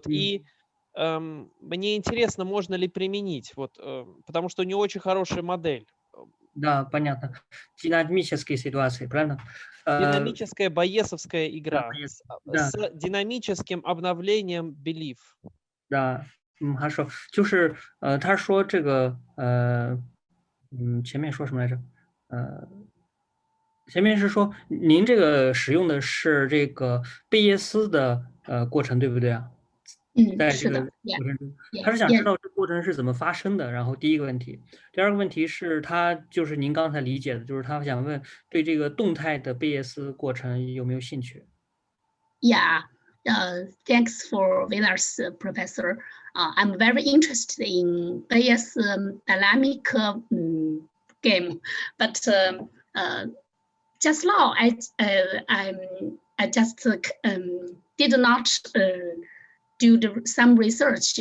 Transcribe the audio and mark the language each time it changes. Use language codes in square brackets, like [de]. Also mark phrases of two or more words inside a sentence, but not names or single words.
[ru] И мне интересно, можно ли применить, вот, потому что у нее очень хорошая модель. Да, понятно. Динамические ситуации, правильно? Динамическая байесовская игра да. с динамическим обновлением belief. Да, хорошо. [zh] 就是他说这个前面说什么来着？前面是说您这个使用的是这个贝叶斯的过程，对不对啊？在这个过程中，他是想知道这过程是怎么发生的。然后第一个问题，第二个问题是他就是您刚才理解的，就是他想问对这个动态的贝叶斯过程有没有兴趣 [en] ？Yeah, thanks for Vilas, Professor. I'm very interested in Bayes dynamic game, but just now I just did not do some research.